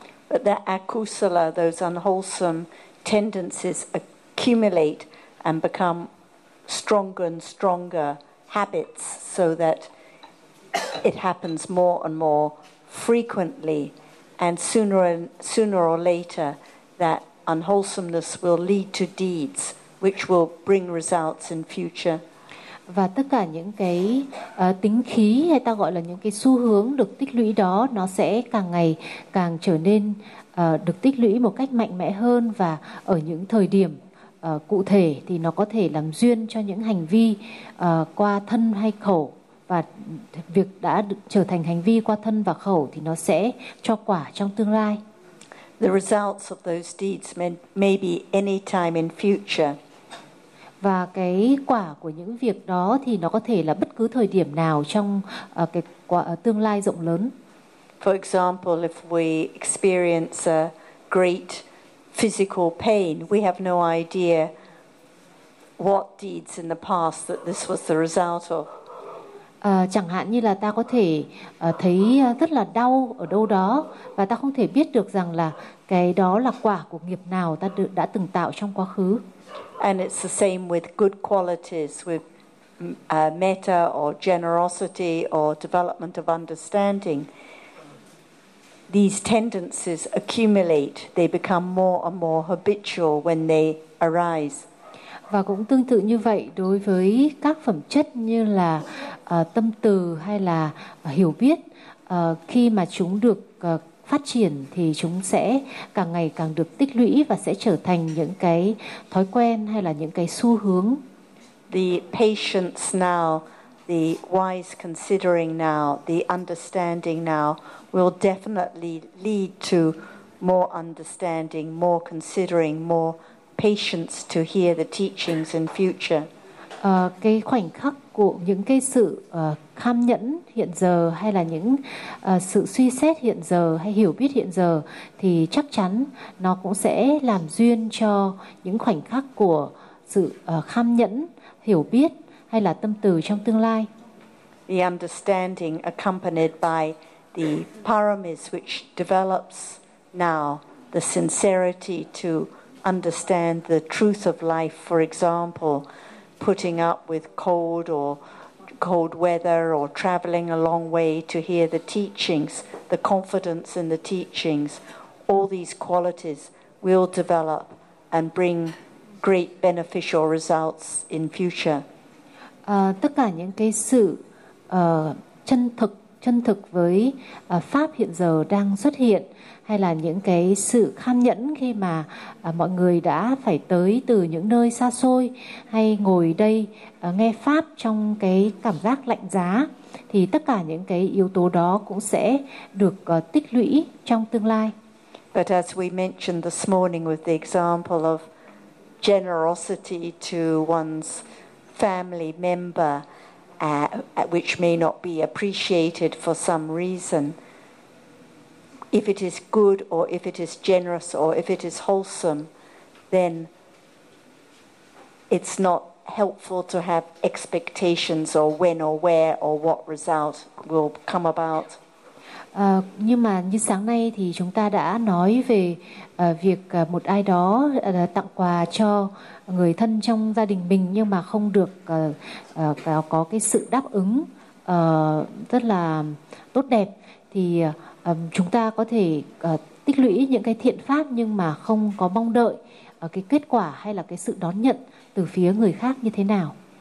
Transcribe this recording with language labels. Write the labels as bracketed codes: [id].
[en] But the akusala, those unwholesome tendencies accumulate and become stronger and stronger habits, so that it happens more and more frequently, and sooner or later that unwholesomeness will lead to deeds which will bring results in future. [vi] Và tất cả những cái tính khí hay ta gọi là những cái xu hướng được tích lũy đó, nó sẽ càng ngày càng trở nên được tích lũy một cách mạnh mẽ hơn, và ở những thời điểm cụ thể thì nó có thể làm duyên cho những hành vi qua thân hay khẩu, và việc đã trở thành hành vi qua thân và khẩu thì nó sẽ cho quả trong tương lai. [en] The results of those deeds may be any time in future. [vi] Và cái quả của những việc đó thì nó có thể là bất cứ thời điểm nào trong tương lai rộng lớn. [en] For example, if we experience a great physical pain, we have no idea what deeds in the past that this was the result of. [vi] Chẳng hạn như là ta có thể thấy rất là đau ở đâu đó, và ta không thể biết được rằng là cái đó là quả của nghiệp nào ta đã từng tạo trong quá khứ. [en] And it's the same with good qualities, with metta or generosity or development of understanding. These tendencies accumulate, they become more and more habitual when they arise. [vi] Và cũng tương tự như vậy đối với các phẩm chất như là tâm từ hay là hiểu biết, khi mà chúng được phát triển thì chúng sẽ càng ngày càng được tích lũy và sẽ trở thành những cái thói quen hay là những cái xu hướng. [en] The patience now, the wise considering now, the understanding now will definitely lead to more understanding, more considering, more patience to hear the teachings in future. [vi] Cái khoảnh khắc của những cái sự kham nhẫn hiện giờ hay là những sự suy xét hiện giờ hay hiểu biết hiện giờ thì chắc chắn nó cũng sẽ làm duyên cho những khoảnh khắc của sự kham nhẫn, hiểu biết hay là tâm từ trong tương lai. [en] The understanding accompanied by the paramis which develops now, the sincerity to understand the truth of life, for example, putting up with cold or cold weather or traveling a long way to hear the teachings, the confidence in the teachings, all these qualities will develop and bring great beneficial results in future. [vi] Tất cả những cái sự chân thực với pháp hiện giờ đang xuất hiện, hay là những cái sự kham nhẫn khi mà mọi người đã phải tới từ những nơi xa xôi hay ngồi đây nghe pháp trong cái cảm giác lạnh giá, thì tất cả những cái yếu tố đó cũng sẽ được tích lũy trong tương lai. [en] But as we mentioned this morning with the example of generosity to one's family member, which may not be appreciated for some reason, if it is good or if it is generous or if it is wholesome, then it's not helpful to have expectations or when or where or what result will come about. [vi] Nhưng mà như sáng nay thì chúng ta đã nói về việc một ai đó tặng quà cho người thân trong gia đình mình, nhưng mà không được có cái sự đáp ứng rất là tốt đẹp, thì chúng ta có thể tích lũy những cái thiện pháp nhưng mà không có mong đợi cái kết quả hay là cái sự đón nhận từ phía người khác như thế nào.